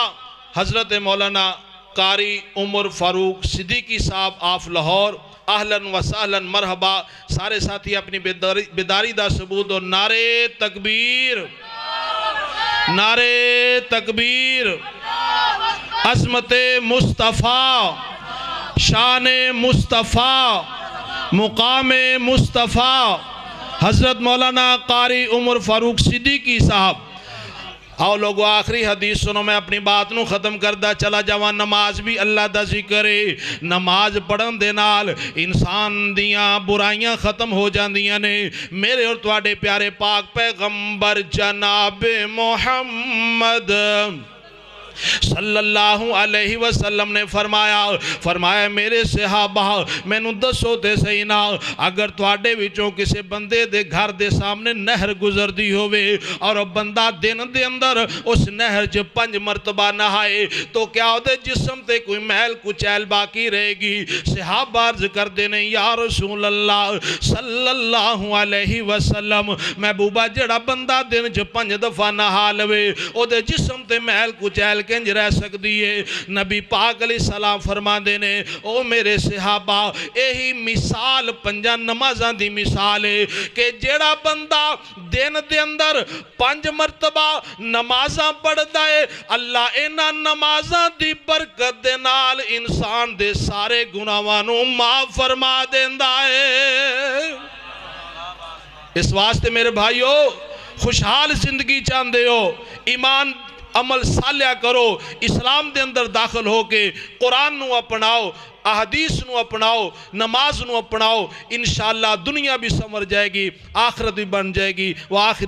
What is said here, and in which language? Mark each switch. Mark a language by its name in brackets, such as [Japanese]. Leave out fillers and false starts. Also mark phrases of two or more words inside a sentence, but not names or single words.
[Urdu] حضرت مولانا قاری عمر فاروق صدیقی صاحب آف لاہور، [Arabic] اہلاً و سہلاً مرحبا، [Urdu] سارے ساتھی اپنی بیداری دا ثبوت اور نعرے تکبیر، نعرے تکبیر، عظمت مصطفیٰ شان مصطفیٰ مقام مصطفیٰ حضرت مولانا قاری عمر فاروق صدیقی صاحب۔ [Punjabi] آؤ لوگو آخری حدیث سنو، میں اپنی بات نو ختم کردہ چلا جاواں۔ نماز بھی اللہ دا ذکر ہے، نماز پڑھن دے نال انسان دیاں برائیاں ختم ہو جاندیاں نے۔ میرے اور تواڈے پیارے پاک پیغمبر جناب محمد [Arabic] صلی اللہ علیہ وسلم [Punjabi] نے فرمایا میرے صحابہ میں نو دسو تے صحیح نا، اگر تواڈے وچوں کسے بندے دے گھر دے سامنے نہر گزر دی ہوئے اور بندہ دن دے اندر اس نہر چ 5 مرتبہ نہائے تو کیا او دے جسم تے کوئی محل کچیل باقی رہے گی؟ صحابہ عرض کر دینے [Arabic] یا رسول اللہ صلی اللہ علیہ وسلم، [Punjabi] محبوبہ جڑا بندہ دن چ 5 دفعہ نہا لوے او دے جسم تے محل کچیل کنج رہ سکتی ہے؟ نبی پاک [Arabic] علیہ السلام [Punjabi] فرما دینے او میرے صحابہ یہی مثال 5 نمازاں دی مثال ہے کہ جیڑا بندہ دن دے اندر 5 مرتبہ نمازاں پڑھدا ہے، اللہ اینا نمازاں دی برکت دے نال انسان دے سارے گناہاں نوں معاف فرما دیندا ہے۔ اس واسطے میرے بھائیو خوشحال زندگی چاہندے ہو، ایمان عمل صالح کرو، اسلام دے اندر داخل ہو کے قرآن نو اپناؤ، احادیث نو اپناؤ، نماز نو اپناؤ، انشاءاللہ دنیا بھی سمر جائے گی، آخرت بھی بن جائے گی۔